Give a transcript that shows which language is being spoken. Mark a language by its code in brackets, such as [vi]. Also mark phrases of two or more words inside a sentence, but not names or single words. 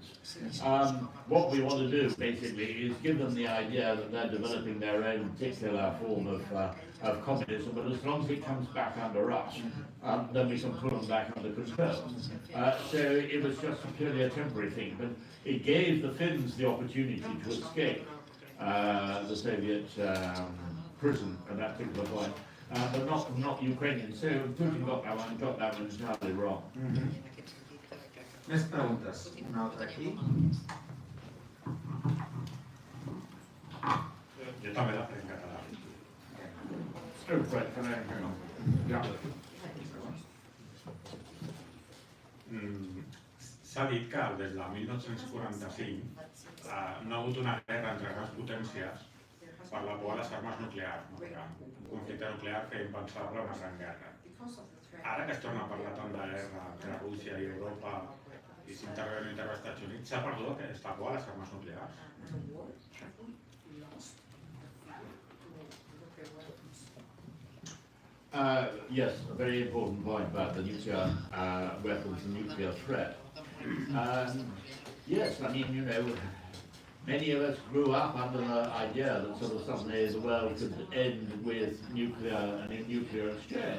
[en] What we want to do, basically, is give them the idea that they're developing their own particular form of communism, but as long as it comes back under us, then we can pull them back under control. So it was just purely a temporary thing, but it gave the Finns the opportunity to escape the Soviet prison at that particular point. But not Ukrainians. So Putin got that one entirely wrong. [ca] Més preguntes. Una altra aquí. Jo també la faré en català. [en] Oh, right, can I hang on? Yeah. [ca] S'ha dit que des de 1945 no ha hagut una guerra entre grans potències per la por a les armes nuclears. Un conflicte nuclear feia impensable una gran guerra. Ara que es torna a parlar tant de guerra entre Rússia i Europa i s'intervé o intervé als Estats Units, s'ha perdut aquesta por a les armes nuclears? [en] Yes, a very important point about the nuclear weapons and nuclear threat. Yes, I mean, you know, many of us grew up under the idea that sort of someday the world could end with nuclear and in nuclear exchange.